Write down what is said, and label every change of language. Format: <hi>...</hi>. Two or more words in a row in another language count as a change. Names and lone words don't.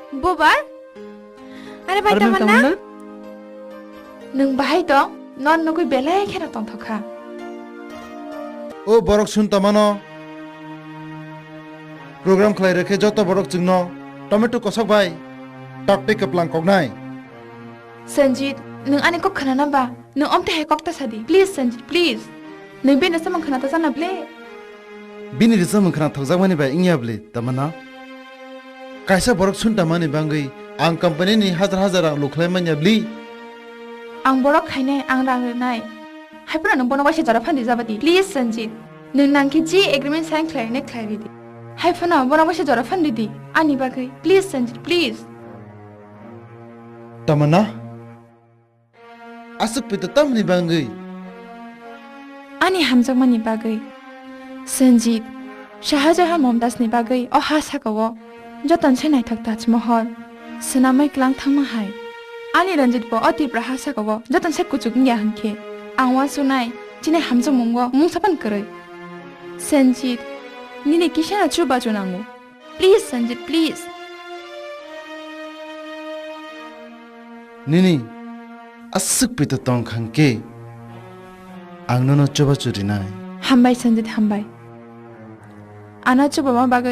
<trp>bobar? Are bai Armang tamana? tamana? Nung bahai dong, non nukui belai kena tong thoka. ও বরক শুন তামানো প্রোগ্রাম খাই রেখে যত বরক চিংনো টমেটো কসক ভাই টকটে কপলাং কগনাই Sanjit, nung ani kok khana ba? Nung om te hai kok ta sadi.</trp> <en>Please Sanjit, please.</en> <trp>Nung be nasa mang khana ta sana ble. বিনি রিসা মুখনা থকজাক মানি বাই ইংয়াবলি তামানা কাইসা বরক শুন তামানি বাঙ্গই আং কোম্পানি নি হাজার হাজার লুখলাই মানিয়াবলি Ang borok khainai ang rang nai. Hai pura nung bono wasi jara phandi jabati.</trp> <en>Please Sanjit.</en> <trp>Nung nang ki ji</trp> <en>agreement sign</en> <trp>khlai ne khlai ri di. Hai phana bono wasi jara phandi di. Ani bagai.</trp> <en>Please Sanjit, please.</en> <trp>তামানা আসুক পিতো তামনি বাঙ্গই Ani hamjak mani bagai. Sanjit. Shahjahan Momtaz ni bagai o hasa kawo. Jotan chenai thak Taj Mahal. Senamai klang thangma hai. Ani Ranjit bo oti prahasa kawo. Jotan se kuchuk ngya hanke. Angwa sunai. Chine hamjak munggo mungsapan karai. Sanjit. Nini kishana chuba junangu.</trp> <en>Please Sanjit, please.</en> <trp>নিনি আসুক পিতো তং খাংকে আংনো চবা চুরি নাই Hambai Sanjit hambai. Ana chuba ma bagai.</trp>